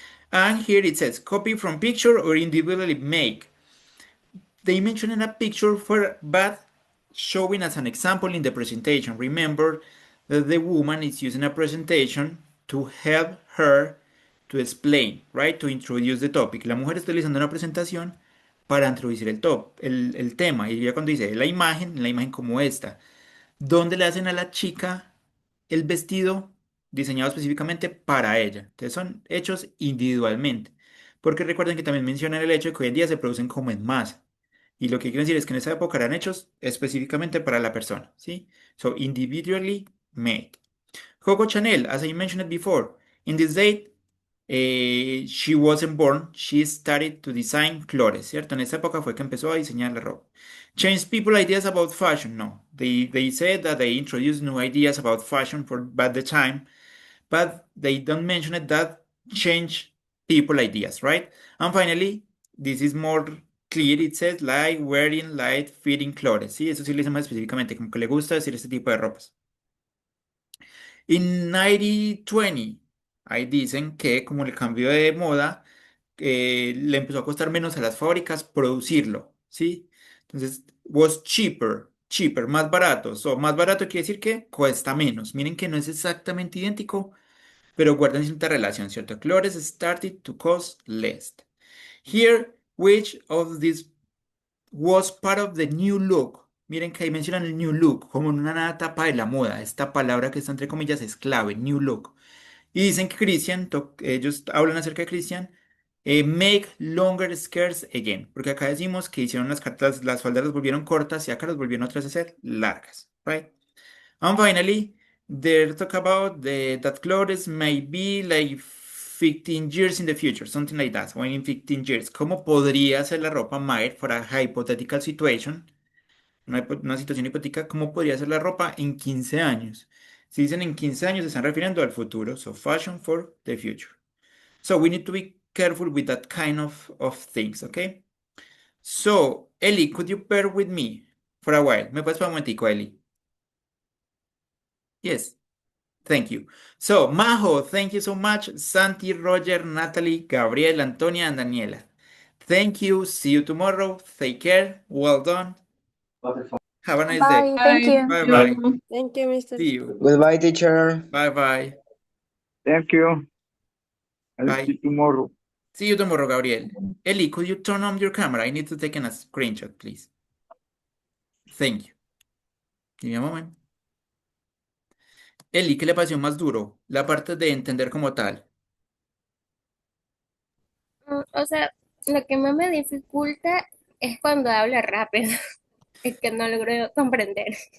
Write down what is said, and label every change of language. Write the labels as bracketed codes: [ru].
[en] And here it says copy from picture or individually make. They mention in a picture for but showing as an example in the presentation. Remember that the woman is using a presentation to help her to explain, right? To introduce the topic. [es] La mujer está utilizando una presentación para introducir el tema. Y ya cuando dice la imagen como esta, donde le hacen a la chica el vestido diseñado específicamente para ella. Entonces son hechos individualmente. Porque recuerden que también mencionan el hecho de que hoy en día se producen como en masa. Y lo que quiero decir es que en esa época eran hechos específicamente para la persona, ¿sí? [en] So, individually made. Coco Chanel, as I mentioned before, in this date, she wasn't born, she started to design clothes, ¿cierto? [es] En esa época fue que empezó a diseñar la ropa. [en] Change people ideas about fashion? No. They said that they introduced new ideas about fashion for by the time, but they don't mention it that change people ideas, right? And finally, this is more clear, it says like wearing light fitting clothes, ¿sí? [es] Eso sí lo dice más específicamente, como que le gusta decir este tipo de ropas. En 1920, ahí dicen que como el cambio de moda, le empezó a costar menos a las fábricas producirlo, ¿sí? Entonces, [en] was cheaper, [es] más barato. So, más barato quiere decir que cuesta menos. Miren que no es exactamente idéntico, pero guardan cierta relación, ¿cierto? [en] Clothes started to cost less. Here, which of these was part of the new look? [es] Miren que ahí mencionan el new look como una nueva etapa de la moda. Esta palabra que está entre comillas es clave, new look. Y dicen que ellos hablan acerca de Christian, make longer skirts again. Porque acá decimos que hicieron las faldas las volvieron cortas y acá las volvieron otras a ser largas, right? [en] And finally, they talk about that clothes may be like 15 years in the future, something like that, when in 15 years. [es] ¿Cómo podría ser la ropa [en] made for a hypothetical situation? [es] Una situación hipotética, ¿cómo podría ser la ropa en 15 años? Si dicen en 15 años, se están refiriendo al futuro. [en] So, fashion for the future. So, we need to be careful with that kind of things, okay? So, Ellie, could you bear with me for a while? [es] ¿Me puedes para un momentico, Ellie? [en] Yes. Thank you. So, Majo, thank you so much. Santi, Roger, Natalie, Gabriel, Antonia, and Daniela. Thank you. See you tomorrow. Take care. Well done. Have a nice day. Bye. Thank Bye. you. Bye Thank bye. you. Thank you, Mr. See you. Goodbye, teacher. Bye bye. Thank you. I'll see Bye. you tomorrow. See you tomorrow, Gabriel. Ellie, could you turn on your camera? I need to take a screenshot, please. Thank you. Give me a moment. [es] Ellie, ¿qué le pareció más duro? La parte de entender como tal. O sea, lo que más me dificulta es cuando habla rápido, es que no logro comprender.